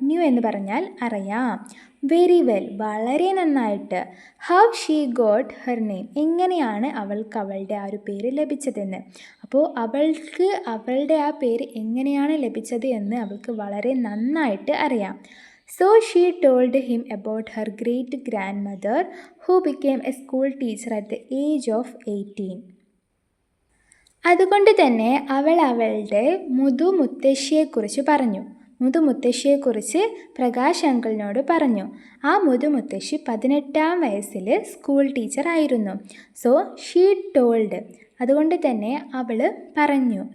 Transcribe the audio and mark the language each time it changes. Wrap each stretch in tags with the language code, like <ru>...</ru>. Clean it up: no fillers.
<ml>New എന്ന് പറഞ്ഞാൽ അറിയാം.</ml> <en>very well</en> <ml>വളരെ നന്നായിട്ട്.</ml> <en>how she got her name</en> <ml>എങ്ങനെയാണ് അവൾക്ക് അവളുടെ ആ ഒരു പേര് ലഭിച്ചതെന്ന്. അപ്പോൾ അവൾക്ക് അവളുടെ ആ പേര് എങ്ങനെയാണ് ലഭിച്ചത് എന്ന് അവൾക്ക് വളരെ നന്നായിട്ട് അറിയാം.</ml> <en>So she told him about her great-grandmother who became a school teacher at the age of 18.</en> <ml>അതുകൊണ്ട് തന്നെ അവൾ അവളുടെ മുതുമുത്തശ്ശിയെക്കുറിച്ച് പറഞ്ഞു. മുതുമുത്തശ്ശിയെക്കുറിച്ച് പ്രകാശ് അങ്കിളിനോട് പറഞ്ഞു. ആ മുതുമുത്തശ്ശി 18-ാം വയസ്സിൽ സ്കൂൾ ടീച്ചറായിരുന്നു.</ml> <en>so she told</en> <ml>അതുകൊണ്ട് തന്നെ അവൾ പറഞ്ഞു.</ml>